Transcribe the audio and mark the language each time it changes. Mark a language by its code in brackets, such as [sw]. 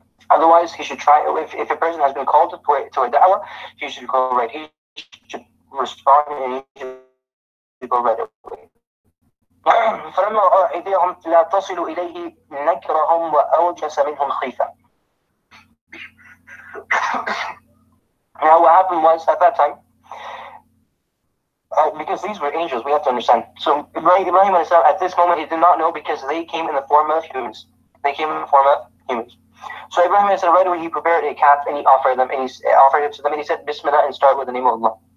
[en] Otherwise, he should try, if a person has been called to a da'wah, he should go right. He should respond and he should go right away. [ar] فلما رأى أيديهم لا تصل إليه نكرهم وأوجس منهم خيفة. [en] Now what happened was at that time, because these were angels, we have to understand. So Ibrahim at this moment, he did not know because they came in the form of humans. They came in the form of humans. So Ibrahim right away, he prepared a calf and he offered them, and he offered it to them, and he said, Bismillah, and start with the name of Allah.